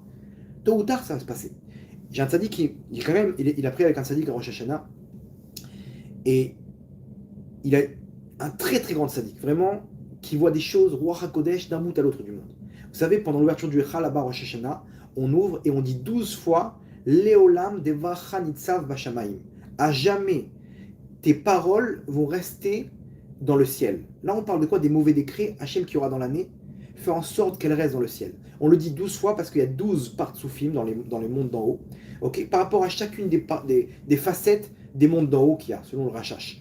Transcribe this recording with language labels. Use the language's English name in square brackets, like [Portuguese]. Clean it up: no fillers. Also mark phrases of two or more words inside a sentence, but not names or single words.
[French] Tôt ou tard, ça va se passer. J'ai un tzaddik il a pris avec un tzaddik à Rosh Hashanah, et il a un très très grand tzaddik, vraiment, qui voit des choses, [Hebrew] רוח הקודש, [French] d'un bout à l'autre du monde. Vous savez, pendant l'ouverture du Echal là-bas, Rosh Hashanah, on ouvre et on dit 12 fois [Hebrew] לעולם דברך נצב בשמים. [French] À jamais tes paroles vont rester dans le ciel. Là, on parle de quoi? Des mauvais décrets, Hachem qui aura dans l'année, faire en sorte qu'elle reste dans le ciel. On le dit 12 fois parce qu'il y a 12 parts-soufim dans les mondes d'en haut, ok, par rapport à chacune des facettes des mondes d'en haut qu'il y a, selon le Rachash.